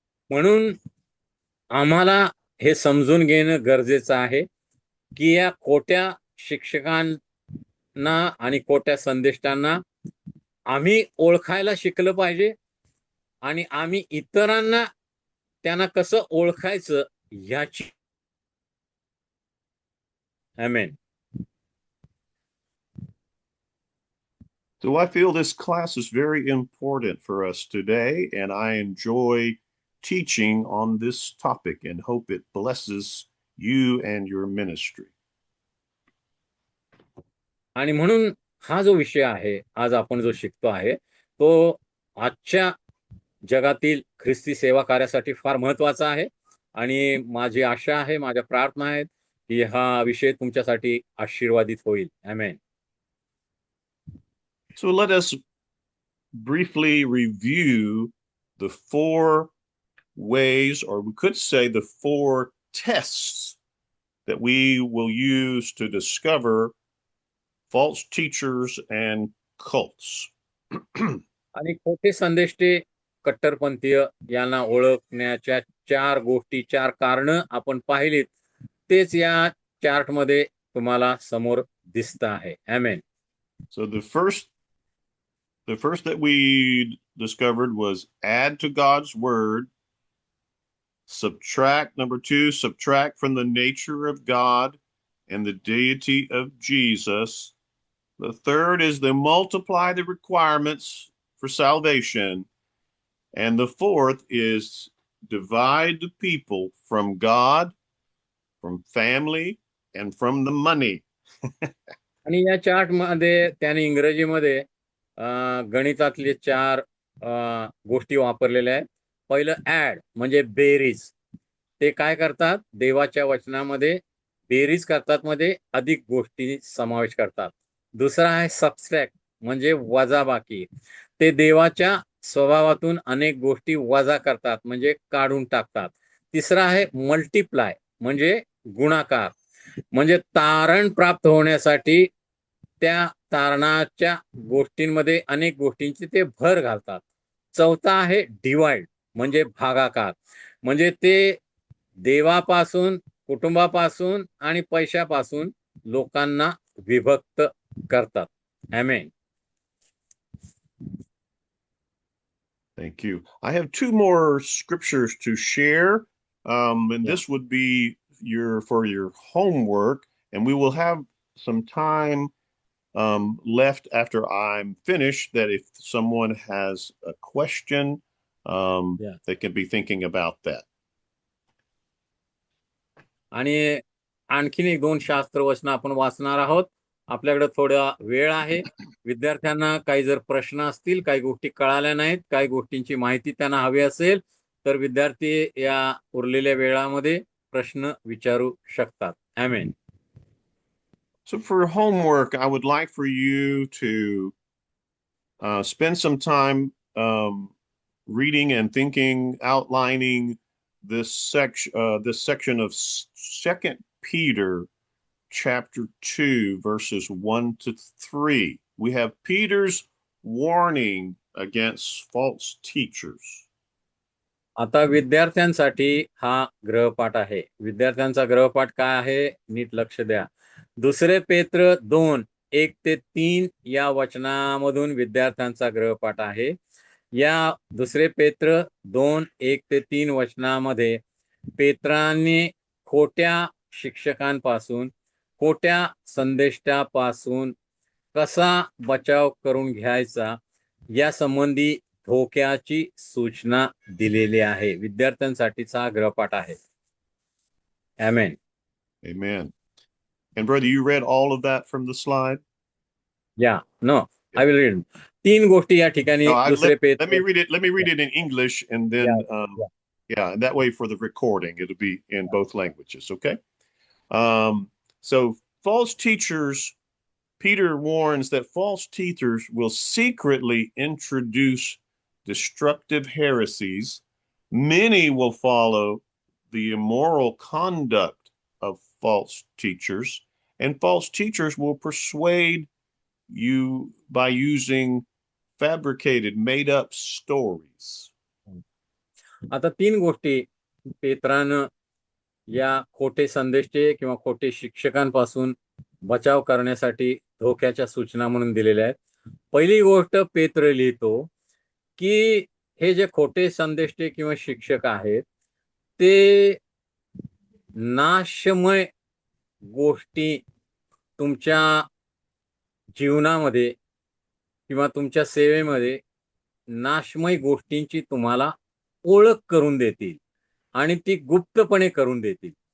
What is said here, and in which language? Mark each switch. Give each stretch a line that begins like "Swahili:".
Marathi: म्हणून आम्हाला हे समजून घेणं गरजेचं आहे की या खोट्या शिक्षकांना आणि खोट्या संदेष्टांना आम्ही ओळखायला शिकलं पाहिजे आणि आम्ही इतरांना त्यांना कसं ओळखायचं याची. आमेन.
English: So I feel this class is very important for us today, and I enjoy teaching on this topic and hope it blesses you and your ministry.
Marathi: आणि म्हणून हा जो विषय आहे, आज आपण जो शिकतो आहे, तो आजच्या जगातील ख्रिस्ती सेवा कार्यासाठी फार महत्वाचा आहे आणि माझी आशा आहे, माझ्या प्रार्थना आहेत की हा विषय तुमच्यासाठी आशीर्वादित होईल. आमेन.
English: So let us briefly review the 4 ways, or we could say the 4 tests that we will use to discover false teachers and cults. आणि खोटे संदेष्टे, कट्टरपंथीय यांना ओळखण्याच्या 4 गोष्टी, 4 कारणं आपण पाहिलीत, तेच या चार्टमध्ये तुम्हाला समोर दिसत आहे. Amen. So the first that we discovered was add to God's word. Subtract, number 2, subtract from the nature of God and the deity of Jesus. The third is to multiply the requirements for salvation. And the fourth is divide the people from God, from family, and from the money.
Marathi: आणि या chart मध्ये त्याने इंग्रजीमध्ये गणितातले 4 गोष्टी वापरलेल्या आहेत. पहिलं add म्हणजे बेरीज. ते काय करतात? देवाच्या वचनामध्ये बेरीज करतात मध्ये अधिक गोष्टी समावेश करतात. दुसरा आहे सबस्ट्रॅक्ट म्हणजे वजाबाकी. ते देवाच्या स्वभावातून अनेक गोष्टी वजा करतात म्हणजे काढून टाकतात. तिसरा आहे मल्टिप्लाय म्हणजे गुणाकार, म्हणजे तारण प्राप्त होण्यासाठी त्या तारणाच्या गोष्टींमध्ये अनेक गोष्टींची ते भर घालतात. चौथा आहे डिवाइड म्हणजे भागाकार, म्हणजे ते देवापासून, कुटुंबापासून आणि पैशापासून लोकांना विभक्त करतात. आमेन.
English: Thank you. I have two more scriptures to share, and Yeah. this would be your homework, and we will have some time left after I'm finished. That if someone has a question, Yeah. they can be thinking about that.
Marathi: आणि आणखीन एक दोन शास्त्रवचन आपण वाचणार आहोत. आपल्याकडे थोडा वेळ आहे. विद्यार्थ्यांना काही जर प्रश्न असतील, काही गोष्टी कळाल्या नाहीत, काही गोष्टींची माहिती त्यांना हवी असेल, तर विद्यार्थी या उरलेल्या वेळामध्ये प्रश्न विचारू शकतात. आमेन.
English: So for homework, I would like for you to spend some time reading and thinking, outlining this section of Second Peter chapter 2, verses 1 to 3. We have Peter's warning against false teachers.
Marathi: आता विद्यार्थ्यांसाठी हा गृहपाठ आहे. विद्यार्थ्यांचा गृहपाठ काय आहे, नीट लक्ष द्या. दुसरे पेत्र 2:1-3 या वचनामधून विद्यार्थ्यांचा गृहपाठ आहे. या दुसरे पेत्र 2:1-3 वचनामध्ये पेत्राने खोट्या शिक्षकांपासून, खोट्या संदेष्टापासून कसा बचाव करून घ्यायचा या संबंधी धोक्याची सूचना दिलेली आहे. विद्यार्थ्यांसाठीचा गृहपाठ आहे. आमेन.
English: Amen. And brother, you read all of that from the slide? Yeah, no, I will read.
Marathi: 3 गोष्टी या ठिकाणी
English: No,
Marathi: दुसरे
English: let
Marathi: पेत्र.
English: me read it. Let me read it in English, and then yeah, and that way for the recording, it'll be in both languages. Okay. So false teachers, Peter warns that false teachers will secretly introduce destructive heresies. Many will follow the immoral conduct of false teachers, and false teachers will persuade you by using fabricated, made up stories.
Marathi: आता 3 गोष्टी पेत्रानं या खोटे संदेष्टे किंवा खोटे शिक्षकांपासून बचाव करण्यासाठी धोक्याच्या सूचना म्हणून दिलेल्या आहेत. पहिली गोष्ट पेत्र लिहितो की हे जे खोटे संदेष्टे किंवा शिक्षक आहेत ते नाशमय गोष्टी तुमच्या जीवनामध्ये किंवा तुमच्या सेवेमध्ये नाशमय गोष्टींची तुम्हाला ओळख करून देतील आणि ती गुप्तपणे करून देतील.